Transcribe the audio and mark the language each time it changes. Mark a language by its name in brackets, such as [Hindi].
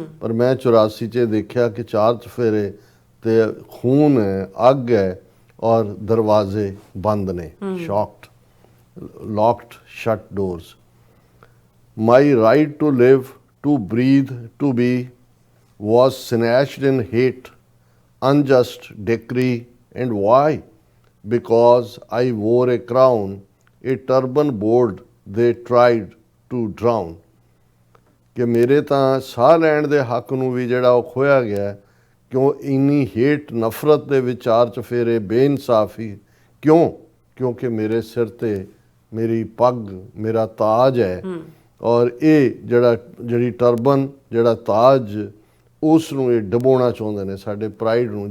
[Punjabi] ਪਰ ਮੈਂ 84 'ਚ ਦੇਖਿਆ ਕਿ 4 ਚੁਫੇਰੇ ਤੇ ਖੂਨ ਹੈ, ਅੱਗ ਹੈ, ਔਰ ਦਰਵਾਜ਼ੇ ਬੰਦ ਨੇ, [English] Shocked, locked shut doors. My right to live, to breathe, to be was snatched in hate, unjust decree, and why? Because I wore a crown, a turban bold they tried to drown. [Punjabi] ਕਿ ਮੇਰੇ ਤਾਂ ਸਾਹ ਲੈਣ ਦੇ ਹੱਕ ਨੂੰ ਵੀ ਜਿਹੜਾ ਉਹ ਖੋਇਆ ਗਿਆ, ਕਿਉਂ ਇੰਨੀ ਹੇਟ, ਨਫ਼ਰਤ ਦੇ ਵਿਚਾਰ ਚੁਫੇਰੇ, ਬੇਇਨਸਾਫੀ ਕਿਉਂ? ਕਿਉਂਕਿ ਮੇਰੇ ਸਿਰ ਤੇ ਮੇਰੀ ਪੱਗ, ਮੇਰਾ ਤਾਜ ਹੈ, ਔਰ ਇਹ ਜਿਹੜੀ ਟਰਬਨ, ਜਿਹੜਾ ਤਾਜ, ਉਸ ਨੂੰ ਇਹ ਡਬੋਣਾ ਚਾਹੁੰਦੇ ਨੇ, ਸਾਡੇ ਪ੍ਰਾਈਡ ਨੂੰ।